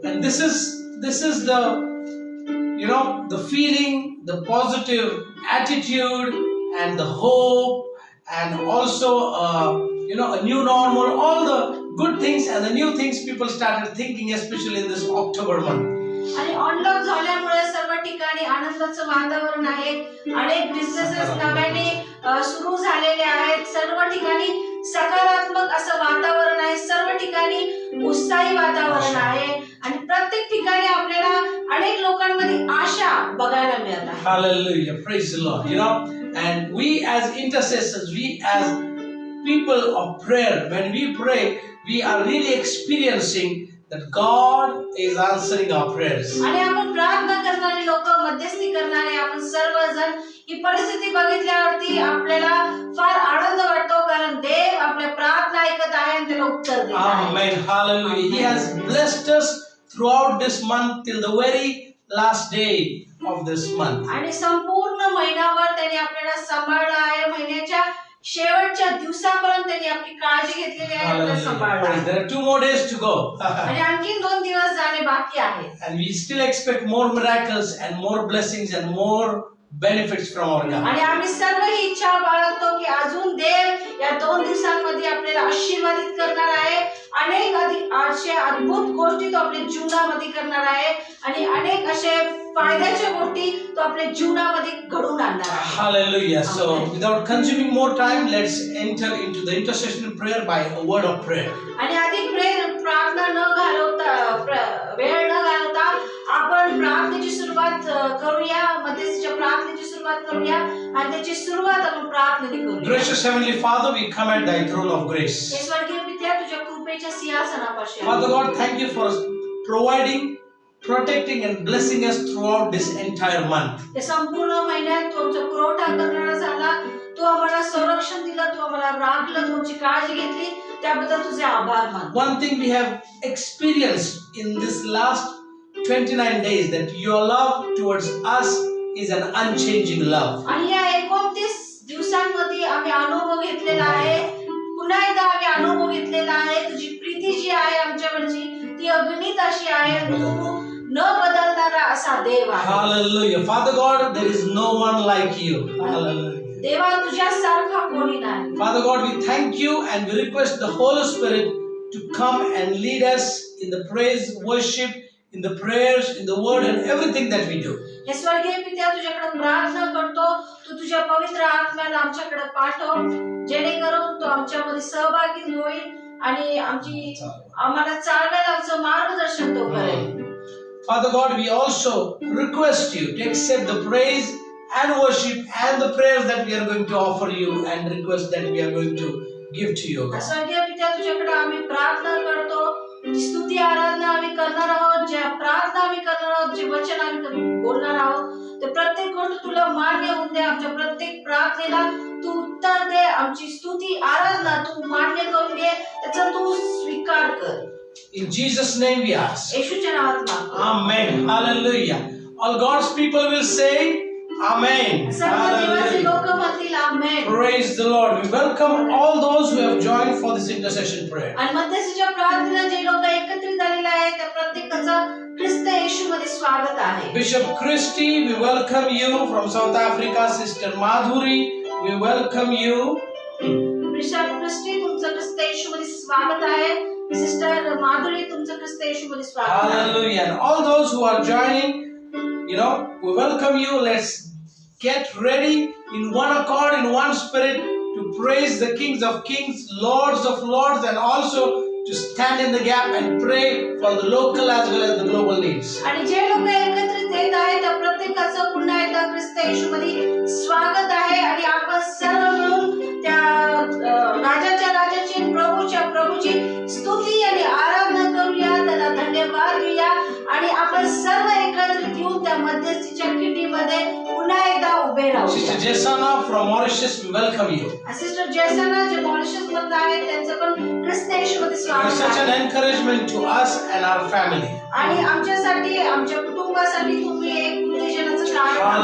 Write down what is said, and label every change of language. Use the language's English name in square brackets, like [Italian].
[English] And this is the the feeling, the positive attitude and the hope and also a new normal, all the good things and the new things people started thinking, especially in this October month. [Marathi] आणि unlock झाल्यामुळे सर्व ठिकाणी आनंदाचं वातावरण आहे. अनेक businesses नव्याने सुरू झालेले आहेत. सर्व ठिकाणी सकारात्मक असं वातावरण आहे. सर्व ठिकाणी उत्साही वातावरण आहे आणि प्रत्येक ठिकाणी आपल्याला अनेक लोकांमध्ये आशा बघायला मिळत आहे. [English] Hallelujah, praise the Lord. And we as intercessors, we as people of prayer, when we pray, we are really experiencing that God is answering our prayers. [Marathi] आणि आपण प्रार्थना करणारे लोक, मध्यस्थी करणारे आपण सर्वजण ही परिस्थिती बघितल्यावरती आपल्याला फार आनंद वाटतो कारण देव आपल्या प्रार्थना ऐकत आहे आणि त्याला उत्तर देत आहे. [English] Amen. Hallelujah. He has blessed us throughout this month till the very last day of this month. [Marathi] आणि संपूर्ण महिनाभर त्याने आपल्याला सांभाळलं आहे. महिन्याच्या शेवटच्या दिवसापर्यंत त्यांनी आपली काळजी घेतलेली आहे. आपल्याला सांभाळलं आहे. [English] There are 2 more days to go. [Marathi] आणि आणखी 2 दिवस जाणे बाकी आहे. [English] And we still expect more miracles and more blessings and more benefits from our God. [Marathi] आणि आम्ही सर्व ही इच्छा बाळगतो की अजून देव या 2 दिवसांमध्ये आपल्याला आशीर्वादित करणार आहे. अनेक असे अद्भुत गोष्टी तो आपल्या जीवनामध्ये करणार आहे आणि अनेक असे फायद्याच्या गोष्टी तो आपल्या जीवनामध्ये घडवून आणणार आहे. [English] Hallelujah. So without consuming more time, let's enter into the intercession prayer by a word of prayer. [Marathi] आणि अधिक प्रार्थना न घालवता वेळ न घालवता आपण प्रार्थनेची सुरुवात करूया. मध्यस्थीच्या प्रार्थनेची सुरुवात करूया आणि त्याची सुरुवात आपण प्रार्थनेने करूया. [English] Gracious Heavenly Father, we come at thy throne of grace. [Marathi] हे स्वर्गीय पित्या तुझ्या कृपेच्या सिंहासनापाशी. [English] Father God, thank you for providing, protecting and blessing us throughout this entire month. [Marathi] हे संपूर्ण महिन्यात तू आमचा पुरवठा करणारा झाला. तू आम्हाला संरक्षण दिलं, तू आम्हाला राखलं, तुमची काळजी घेतली, त्याबद्दल तुझे आभार मानतो. [English] One thing we have experienced in this last 29 days that your love towards us is an unchanging love. [Marathi] आणि या 29 दिवसांमध्ये आम्ही अनुभव घेतलेला आहे. पुन्हा एकदा आम्ही अनुभव घेतलेला आहे. तुझी प्रीती जी आहे आमच्यावरची ती अगणित अशी आहे. तू न बदलणारा असा देव आहे. [English] Hallelujah. Father God, there is no one like you. Hallelujah. [Marathi] देवा तुझ्यासारखा कोणी नाही. [English] Father God, we thank you and we request the Holy Spirit to come and lead us in the praise, worship, in the prayers, in the word and everything that we do. [Marathi] हे स्वर्गीय पित्या तुझ्याकडे प्रार्थना करतो. तू तुझ्या पवित्र आत्म्याला आमच्याकडे पाठव जेणेकरून तो आमच्यामध्ये सहभागी होईल आणि आम्हाला चालवेल, आमचं मार्गदर्शन तो करेल. [English] Father God, we also request you to accept the praise and worship and the prayers that we are going to offer you and request that we are going to give to you. [Marathi] स्वर्गीय पित्या तुझ्याकडे आम्ही प्रार्थना करतो. स्तुती आराधना आम्ही करणार आहोत. ज्या प्रार्थना आम्ही करणार आहोत, जे वचन आम्ही बोलणार आहोत, ते प्रत्येक गोष्ट तुला मान्य होऊन दे. आमच्या प्रत्येक प्रार्थनेला तू उत्तर दे. आमची स्तुती आराधना तू मान्य करून घे, त्याचा तू स्वीकार कर. [English] In Jesus' name we ask. [Marathi] येशूच्या नावात मागतो. [English] Amen. Hallelujah. All God's people will say, Amen. [Marathi] सर्व देवाचे [English] Hallelujah. [Marathi] लोक म्हणतील आमेन. [English] Praise the Lord. We welcome all those who have joined for this intercession prayer. [Marathi] आणि मध्यस्थीच्या प्रार्थनेला जे लोक एकत्रित झालेले आहेत त्या प्रत्येकाचं ख्रिस्त येशूमध्ये स्वागत आहे. [English] Bishop Christy, we welcome you from South Africa. Sister Madhuri, we welcome you. [Marathi] Bishop Christie तुमचं ख्रिस्त येशूमध्ये स्वागत आहे. सिस्टर माधुरी तुमचं ख्रिस्त येशूमध्ये स्वागत आहे. [English] Hallelujah. And all those who are joining, we welcome you. Let's get ready in one accord, in one spirit to praise the Kings of Kings, Lords of Lords, and also to stand in the gap and pray for the local as well as the global needs. [Marathi] आणि जे लोक एकत्रित येत आहेत त्या प्रत्येकाचं पुन्हा एकदा ख्रिस्त येशूमध्ये स्वागत आहे. आणि आपण सर्व मिळून त्या राजाच्या राजाची प्रभूच्या प्रभूची स्तुती आणि आराधना करूया, त्याला धन्यवाद देऊया. आणि आपण सर्व एकत्रित येऊन त्या मध्यस्थीच्या खिंडीमध्ये पुन्हा एकदा उभे राहू. [English] Sister Jesana from Mauritius, we welcome you. [Marathi] Sister जयसना जे मॉरिशस मध्ये आहेत त्यांचं पण ख्रिस्त येशूमध्ये [English] You are [Marathi] स्वागत [English] such an [Marathi] आहे. [English] encouragement to us and our family. [Marathi] आणि आमच्यासाठी आमच्या कुटुंबासाठी तुम्ही एक उत्तेजनाचं कारण आहात.